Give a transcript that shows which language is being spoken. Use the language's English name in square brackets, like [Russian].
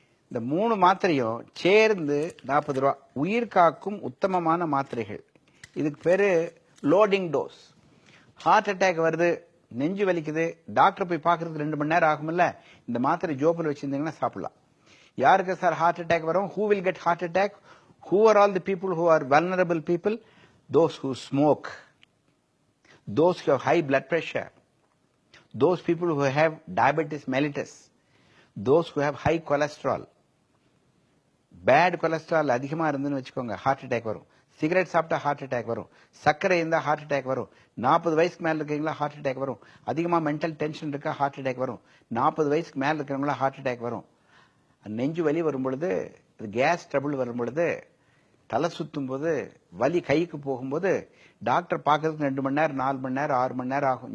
[Tamil] இந்த 3 மாத்திரையும் சேர்ந்து 40 ரூபாய். உயிர் காக்கும் உத்தமமான மாத்திரைகள். இதுக்கு பேரு லோடிங் டோஸ். ஹார்ட் அட்டாக் வருது, நெஞ்சு வலிக்குது, டாக்டர் போய் பார்க்கறதுக்கு 2 மணி நேரம் ஆகும்ல, இந்த மாத்திரை ஜோப்பில் வச்சிருந்தீங்கன்னா சாப்பிடலாம். யாருக்கு சார் ஹார்ட் அட்டாக் வரும்? [English] Who will get heart attack? Who are all the people who are vulnerable people? Those who smoke, those who have high blood pressure, those people who have diabetes mellitus, those who have high cholesterol. [Tamil] Bad cholesterol அதிகமா இருந்துன்னு வச்சுக்கோங்க, heart attack வரும். Cigarette சாப்பிட்டா heart attack வரும். சர்க்கரை இருந்தா heart attack வரும். 40 வயசுக்கு மேல இருக்கீங்களா ஹார்ட் அட்டாக் வரும். அதிகமா மென்டல் டென்ஷன் இருக்கா ஹார்ட் அட்டாக் வரும். 40 வயசுக்கு மேல இருக்கிறவங்களா ஹார்ட் அட்டாக் வரும். நெஞ்சு வலி வரும் பொழுது, கேஸ் ட்ரபிள் வரும் பொழுது, தலை சுத்தும் போது, வலி கைக்கு போகும்போது டாக்டர் பார்க்கறதுக்கு 2 மணி நேரம், 4 மணி நேரம், 6 மணி நேரம் ஆகும்.